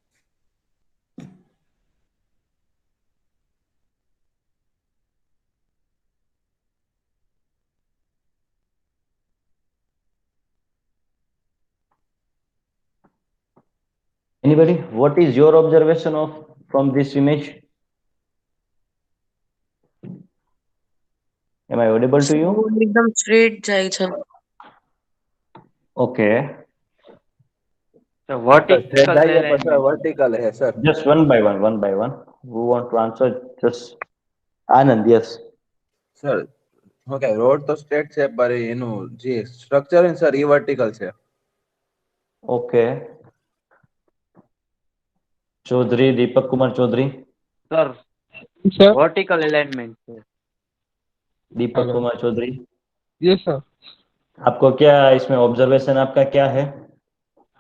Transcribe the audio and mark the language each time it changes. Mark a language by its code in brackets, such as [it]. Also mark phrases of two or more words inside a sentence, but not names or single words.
[en] Anybody, what is your observation of from this image? Am I audible to you? [gu] एकदम straight જાય છે. [en] Okay, So vertical [hi] जाइए पर [en] alignment. सर वर्टिकल है सर. just one by one. Who want to answer? Just Anand. Yes. [gu] સર ઓકે, રોડ તો સ્ટ્રેટ છે પર એનું જે સ્ટ્રક્ચર છે સર ઈ વર્ટિકલ છે. [en] Okay. चौधरी, दीपक कुमार चौधरी. Sir, सर vertical alignment है. दीपक हेलो। कुमार चौधरी, [hi] ये सर आपको क्या इसमें ऑब्जर्वेशन आपका क्या है?